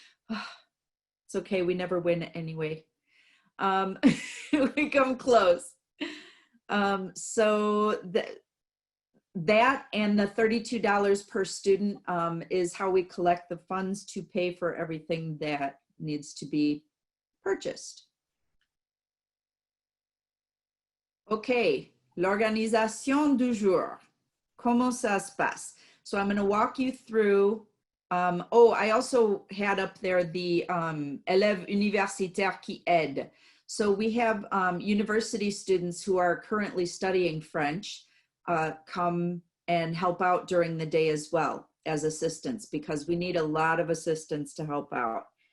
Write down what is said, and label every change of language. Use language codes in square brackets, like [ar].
[en] It's okay, we never win anyway. We come close. So that and the $32 per student is how we collect the funds to pay for everything that needs to be purchased. [fr] Okay, l'organisation du jour. Comment ça se passe? [en] So I'm going to walk you through. I also had up there the [fr] élèves universitaires qui aident. [en] So we have university students who are currently studying French come and help out during the day as well as assistants because we need a lot of assistants to help out.